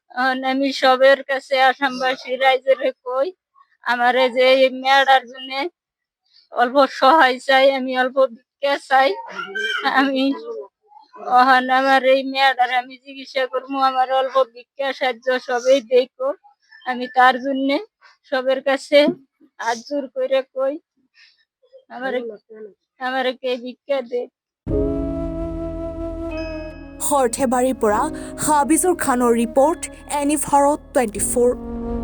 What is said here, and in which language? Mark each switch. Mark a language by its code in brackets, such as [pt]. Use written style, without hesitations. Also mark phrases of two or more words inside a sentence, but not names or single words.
[bn] এখন আমি সবের কাছে আসামবাসী রাইজের কই, আমার এই যে এই মেয়েটার জন্য অল্প সহায় চাই, আমি অল্প ভিক্ষা চাই। আমি আমার এই মেয়েটার আমি চিকিৎসা করবো, আমার অল্প ভিক্ষা সাহায্য সবই দেখো। আমি তার জন্য সবের কাছে হাত জোর করে কই আমার কে ভিক্ষা দে। [as] সৰ্থেবাৰীৰ পৰা হাবিজুৰ খানৰ ৰিপৰ্ট, এনি ভাৰত 24।